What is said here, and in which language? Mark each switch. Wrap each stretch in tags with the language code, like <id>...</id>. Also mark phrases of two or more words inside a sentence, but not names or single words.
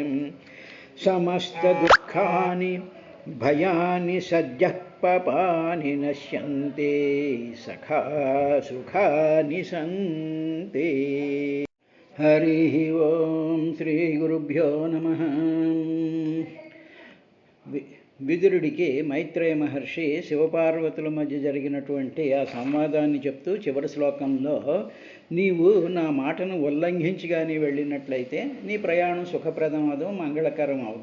<sa>समस्तदुःखानि भयानि सद्यः पापानि नश्यन्ति सखा सुखानि सन्ति। हरिः ओं श्रीगुरुभ्यो नमः।</sa> <te>విదురుడికి మైత్రేయ మహర్షి శివపార్వతుల మధ్య జరిగినటువంటి ఆ సంవాదాన్ని చెప్తూ చివరి శ్లోకంలో, నీవు నా మాటను ఉల్లంఘించి కానీ వెళ్ళినట్లయితే నీ ప్రయాణం సుఖప్రదం అవదు, మంగళకరం అవదు.</te>